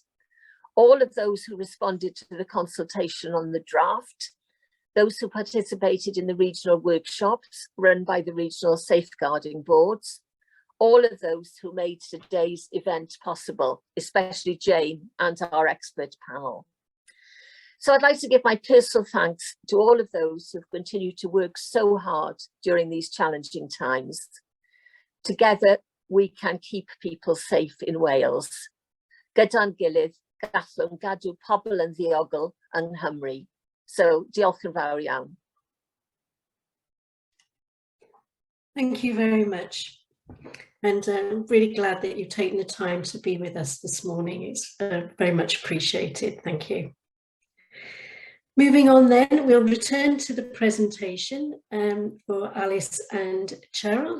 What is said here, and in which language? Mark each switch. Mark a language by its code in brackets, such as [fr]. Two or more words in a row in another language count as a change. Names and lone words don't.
[en] All of those who responded to the consultation on the draft, those who participated in the regional workshops run by the regional safeguarding boards, all of those who made today's event possible, especially Jane and our expert panel. So I'd like to give my personal thanks to all of those who've continued to work so hard during these challenging times. Together, we can keep people safe in Wales. [cy] Gyda'n gilydd, gallwn gadw pobl yn ddiogel yng Nghymru. So, diolch yn fawr iawn. [en] Thank you very much. And I'm really glad that you've taken the time to be with us this morning. It's very much appreciated. Thank you. Moving on then, we'll return to the presentation for Alice and Cheryl.